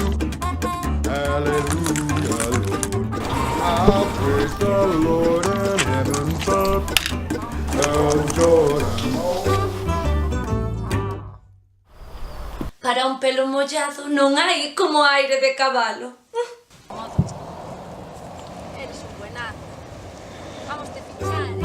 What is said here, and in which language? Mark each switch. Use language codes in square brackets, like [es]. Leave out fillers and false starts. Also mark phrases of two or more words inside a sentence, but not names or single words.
[en] Hallelujah, Lord. I'll praise the Lord in heaven above. Oh, Jordan. [gl] Para un pelo mollado non hai como aire de cabalo. Eres un buenazo. Vamos te fichar.